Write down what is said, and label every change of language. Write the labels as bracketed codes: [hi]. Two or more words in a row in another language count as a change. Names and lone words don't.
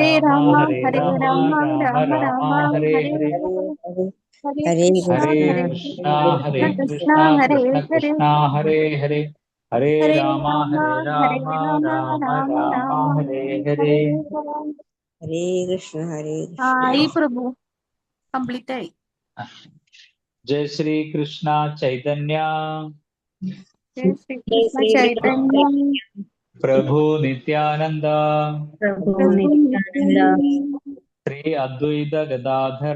[sa] രാമ രാമ രാമ ഹരേ ഹരേ ഹരേ, ഹരേ, ഹരേ ഹരേ കൃഷ്ണ ഹരേ കൃഷ്ണ കൃഷ്ണ ഹരേ ഹരേ, കൃഷ്ണ ഹരേ ഹരേ, ഹരേ ഹരേ രാമ രാമ രാമ ഹരേ ഹരേ. ഹരേ കൃഷ്ണ [ml] ആയി പ്രഭു, കംപ്ലീറ്റ് ആയി. [sa] ജയ ശ്രീ കൃഷ്ണ ചൈതന്യ ജയ ശ്രീകൃഷ്ണ ചൈതന്യം പ്രഭു നിത്യാനന്ദ പ്രഭു പ്രഭു നിത്യാനന്ദ ശ്രീ അദ്വൈത ഗദാധര